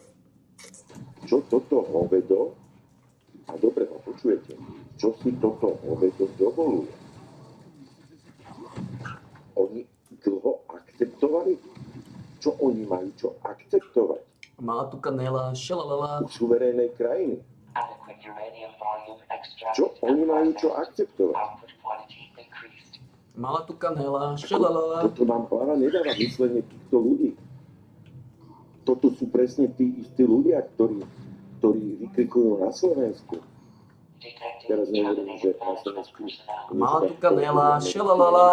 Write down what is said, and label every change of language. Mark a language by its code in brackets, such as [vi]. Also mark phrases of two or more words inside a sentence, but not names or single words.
[sk] Čo toto hovedo, a dobre ma počujete, čo si toto hovedo dovoluje? Oni dlho akceptovali? Čo oni majú čo akceptovať? Mala tu kanela, šelalala. U suverénnej krajiny. [en] Adequate Uranium volume extracted [sk] Čo oni [en] and [sk] majú čo [en] processed. [sk] akceptovať? [en] Output quantity increased. [sk] Mala tu kanela, šalalala. Toto nám hlava nedáva myslenie týchto ľudí. Toto sú presne tí istí ľudia, ktorí vykrikujú na Slovensku. [en] Detecting [sk] Teraz nehovorím, že [en] terminated [sk] na [en] management [sk] Slovensku [en] personnel. [sk] Mala tu kanela, šalalala.